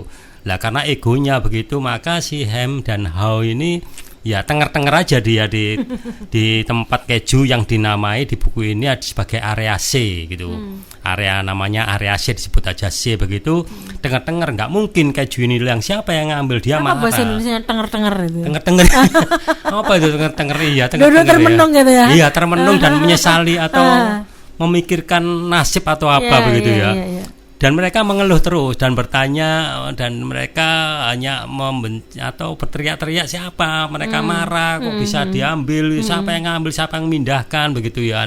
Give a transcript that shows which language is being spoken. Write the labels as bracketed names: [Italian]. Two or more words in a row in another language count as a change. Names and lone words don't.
[Indonesian] Nah, karena egonya begitu, maka si Hem dan Hao ini ya tenger-tenger aja dia di tempat keju yang dinamai di buku ini sebagai area C gitu. Area namanya area C, disebut aja C begitu. Tenger-tenger, nggak mungkin keju ini yang siapa yang ngambil, dia marah. Apa bahasa Indonesia tenger-tenger itu? Tenger-tenger. Apa itu tenger-tenger? Iya, tenger-tenger. Termenung gitu ya. Iya, termenung dan menyesali atau memikirkan nasib atau apa begitu ya. Dan mereka mengeluh terus dan bertanya, dan mereka hanya membenci atau berteriak-teriak, siapa, mereka marah, kok bisa diambil, siapa yang ngambil, siapa yang memindahkan begitu ya.